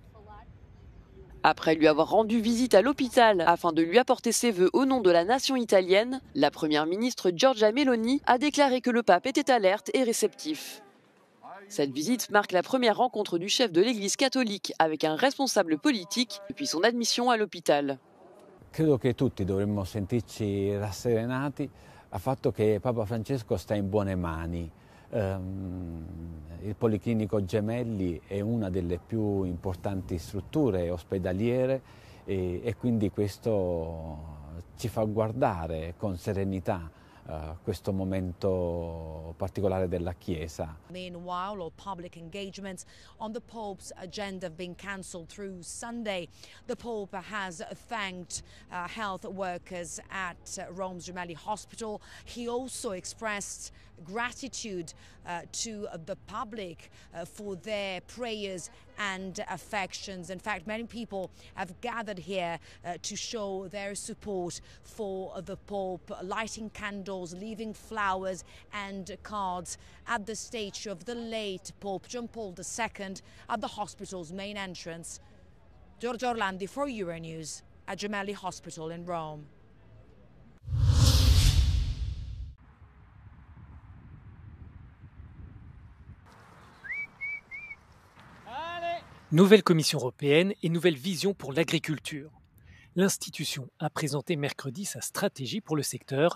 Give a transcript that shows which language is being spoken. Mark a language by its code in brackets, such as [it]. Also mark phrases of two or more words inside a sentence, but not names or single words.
[fr] Après lui avoir rendu visite à l'hôpital afin de lui apporter ses vœux au nom de la nation italienne, la première ministre Giorgia Meloni a déclaré que le pape était alerte et réceptif. Cette visite marque la première rencontre du chef de l'Église catholique avec un responsable politique depuis son admission à l'hôpital. [it] Credo che tutti dovremmo sentirci rasserenati al fatto che Papa Francesco sta in buone mani. Il Policlinico Gemelli è una delle più importanti strutture ospedaliere e quindi questo ci fa guardare con serenità questo momento particolare della Chiesa. [en] Meanwhile, all public engagements on the Pope's agenda have been cancelled through Sunday. The Pope has thanked health workers at Rome's Gemelli Hospital. He also expressed gratitude to the public for their prayers and affections. In fact, many people have gathered here to show their support for the Pope, lighting candles, leaving flowers and cards at the statue of the late Pope John Paul II at the hospital's main entrance. Giorgio Orlandi for Euronews. Gemelli Hospital in Rome. [fr] Nouvelle Commission européenne et nouvelle vision pour l'agriculture. L'institution a présenté mercredi sa stratégie pour le secteur.